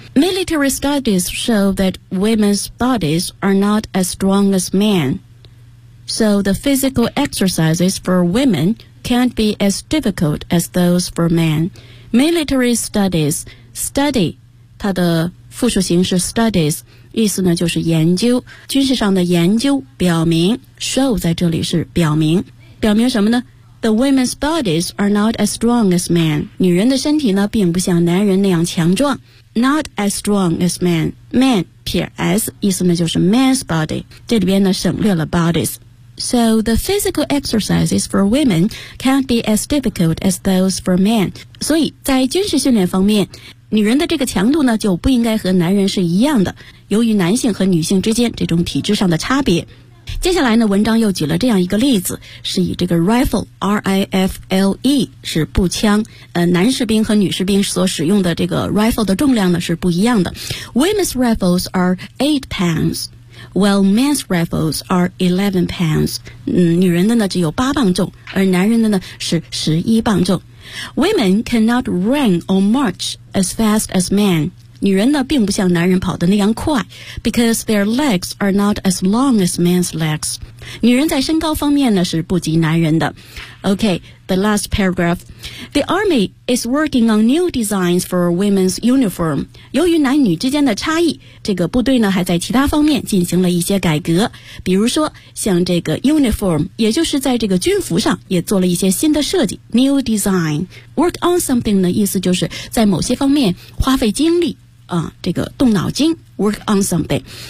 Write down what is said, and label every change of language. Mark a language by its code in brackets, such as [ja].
[en] Military studies show that women's bodies are not as strong as men, so the physical exercises for womencan't be as difficult as those for men. Military studies, [zh] study, 它的复数形式 studies, 意思呢就是研究，军事上的研究表明， show 在这里是表明。表明什么呢？ [en] The women's bodies are not as strong as men. [zh] 女人的身体呢并不像男人那样强壮。 [en] Not as strong as men. Man, [zh] 撇 [en] s, [zh] 意思呢就是 [en] man's body. [zh] 这里边呢省略了 bodies. [en] So the physical exercises for women can't be as difficult as those for men. [zh] 所以在军事训练方面，女人的这个强度呢就不应该和男人是一样的，由于男性和女性之间这种体质上的差别。接下来呢文章又举了这样一个例子，是以这个 rifle, R-I-F-L-E, 是步枪，男士兵和女士兵所使用的这个 rifle 的重量呢是不一样的。 [en] Women's rifles are 8 pounds. while men's rifles are 11 pounds. [zh] 女人的呢只有八磅重，而男人的呢是十一磅重。 [en] Women cannot run or march as fast as men. [zh] 女人呢并不像男人跑得那样快 [en] because their legs are not as long as men's legs. [zh] 女人在身高方面呢是不及男人的。 [en] Okay, the last paragraph. The army is working on new designs for women's uniform. [zh] 由于男女之间的差异，这个部队呢还在其他方面进行了一些改革。比如说像这个 uniform, 也就是在这个军服上也做了一些新的设计。 [en] New design. Work on something [zh] 的意思就是在某些方面花费精力啊，这个动脑筋。Work on something.